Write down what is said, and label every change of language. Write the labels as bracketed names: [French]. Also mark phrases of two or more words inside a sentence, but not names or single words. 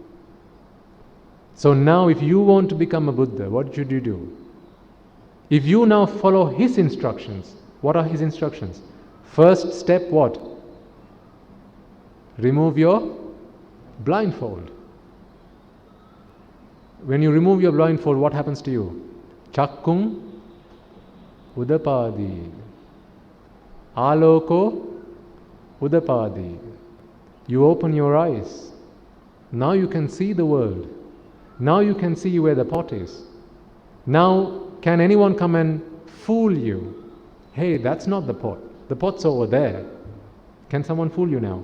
[English] So now if you want to become a Buddha, what should you do? If you now follow his instructions, what are his instructions? First step, what? Remove your blindfold. When you remove your blindfold, what happens to you? [Pali] Chakkung udapadi. Aloko udapadi. [English] You open your eyes. Now you can see the world. Now you can see where the pot is. Now can anyone come and fool you? Hey, that's not the pot. The pot's over there. Can someone fool you now?